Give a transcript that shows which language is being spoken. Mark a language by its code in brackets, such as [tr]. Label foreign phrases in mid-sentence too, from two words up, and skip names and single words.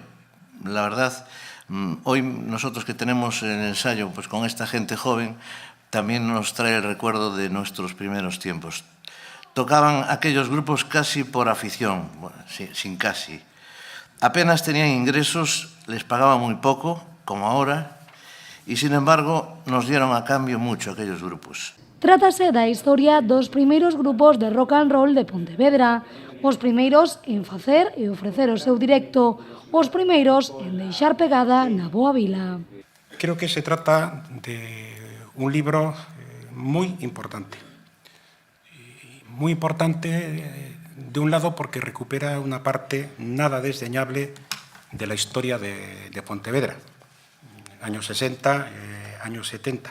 [es] La verdad, hoy nosotros que tenemos el ensayo pues con esta gente joven, también nos trae el recuerdo de nuestros primeros tiempos. Tocaban aquellos grupos casi por afición, bueno, sin casi. Apenas tenían ingresos, les pagaban muy poco, como ahora, y sin embargo nos dieron a cambio mucho aquellos grupos. [gl] Trátase da historia dos primeiros grupos de [en] rock and roll [gl] de Pontevedra, os primeiros en facer e ofrecer o seu directo, os primeiros en deixar pegada na Boa Vila. [es] Creo que se trata de un libro muy importante. Muy importante, de un lado, porque recupera una parte nada desdeñable de la historia de Pontevedra, años 60, años 70.